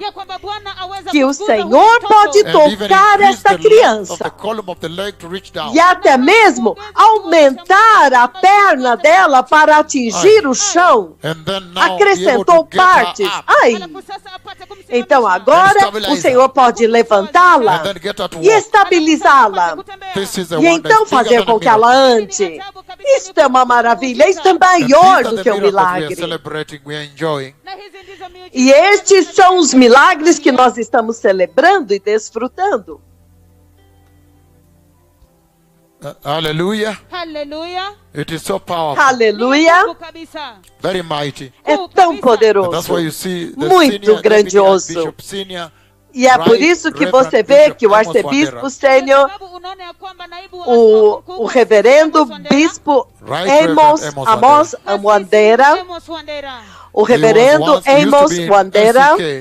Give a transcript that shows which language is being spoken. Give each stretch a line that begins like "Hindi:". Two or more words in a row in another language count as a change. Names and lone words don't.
Portuguese: Que o Senhor pode tocar esta criança. E até mesmo aumentar a perna dela para atingir o chão. Acrescentou partes. Então agora o Senhor pode levantá-la e estabilizá-la. E então fazer com que ela ande. Isto é uma maravilha. Isto é maior do que um milagre. E estes são os milagres que nós estamos celebrando e desfrutando.
English: Hallelujah. Hallelujah. It is so powerful.
Portuguese: Aleluia.
English: Very mighty.
Portuguese: É tão poderoso.
English: That's why you see the
Portuguese: Muito grandioso.
English: Bishop Senior,
Portuguese: E é por isso que você vê que o arcebispo sênior, o reverendo bispo Amos Wandera, o reverendo Amos Wandera,